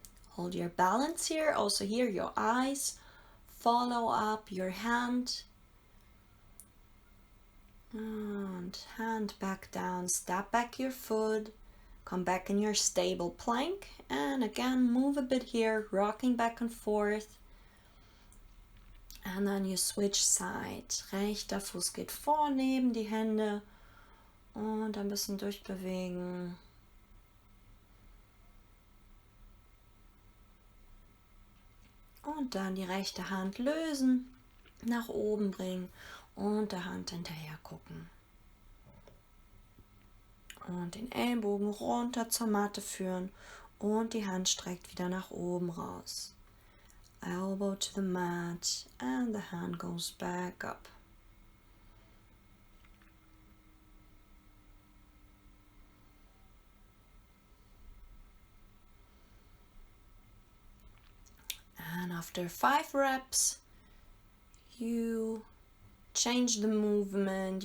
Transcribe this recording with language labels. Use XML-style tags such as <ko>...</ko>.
<en>Hold your balance here. Also here your eyes follow up your hand. And hand back down, step back your foot, come back in your stable plank and again move a bit here, rocking back and forth. And then you switch side.</en> <de>Rechter Fuß geht vor, neben die Hände und ein bisschen durchbewegen. Und dann die rechte Hand lösen, nach oben bringen und der Hand hinterher gucken. Und den Ellenbogen runter zur Matte führen und die Hand streckt wieder nach oben raus.</de> <en>Elbow to the mat and the hand goes back up. And after 5 reps, you change the movement.</en>